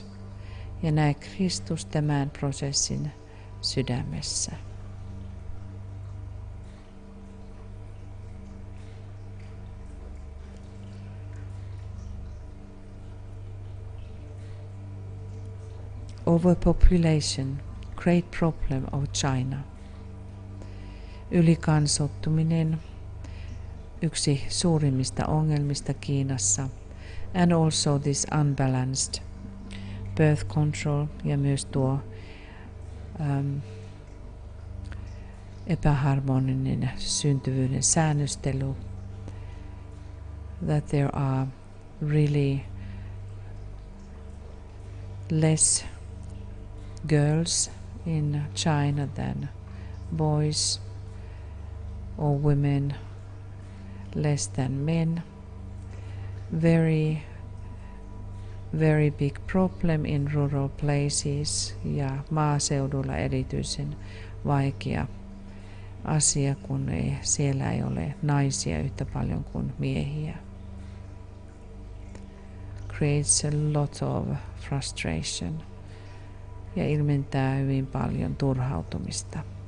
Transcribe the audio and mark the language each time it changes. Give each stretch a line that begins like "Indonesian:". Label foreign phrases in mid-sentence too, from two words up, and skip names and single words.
Finnish: Ja näe Kristus tämän prosessin sydämessä.
English: Overpopulation, great problem of China.
Finnish: Ylikansottuminen, yksi suurimmista ongelmista Kiinassa,
English: and also this unbalanced birth control
Finnish: ja myös tuo epäharmoninen syntyvyyden säännöstely,
English: that there are really less girls in China than boys or women, less than men. Very big problem in rural places
Finnish: ja maaseudulla erityisen vaikea asia, kun siellä ei ole naisia yhtä paljon kuin miehiä.
English: Creates a lot of frustration
Finnish: ja ilmentää hyvin paljon turhautumista.